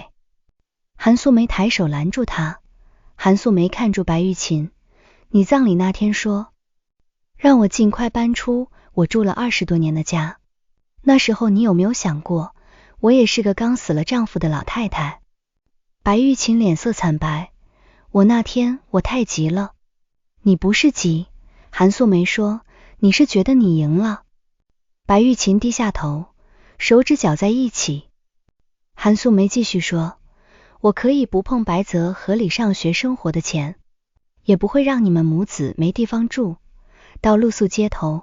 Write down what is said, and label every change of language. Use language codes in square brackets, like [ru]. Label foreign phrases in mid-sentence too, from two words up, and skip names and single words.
[zh] 韓素梅抬手攔住他，韓素梅看住白玉琴，你葬禮那天說，讓我盡快搬出我住了20多年的家，那時候你有沒有想過，我也是個剛死了丈夫的老太太？白玉琴臉色慘白，那天我太急了。你不是急，韓素梅說，你是覺得你贏了。白玉琴低下頭，手指攪在一起。韓素梅繼續說，我可以不碰白澤合理上學生活的錢，也不會讓你們母子沒地方住，到露宿街頭。